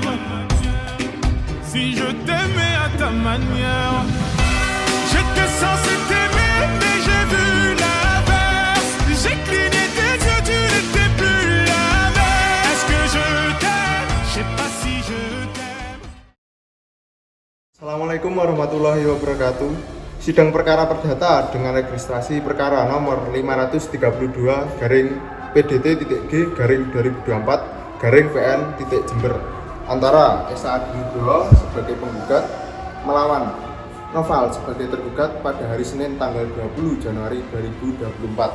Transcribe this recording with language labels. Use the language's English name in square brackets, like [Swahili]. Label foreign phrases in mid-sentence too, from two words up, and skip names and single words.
[French] Si je t'aimais à ta manière. J'étais censé t'aimer, mais j'ai vu l'inverse. J'ai cligné tes yeux, tu n'étais plus la même. Est-ce que je t'aime? Je sais pas si je t'aime. [Arabic] Assalamualaikum warahmatullahi wabarakatuh. [Indonesian] Sidang perkara perdata dengan registrasi perkara nomor 532 garing [English] PDT-G/2024/PN-Jember [Indonesian] antara Esa Adi Nugroho sebagai penggugat melawan Noval sebagai tergugat pada hari Senin tanggal 20 Januari 2024.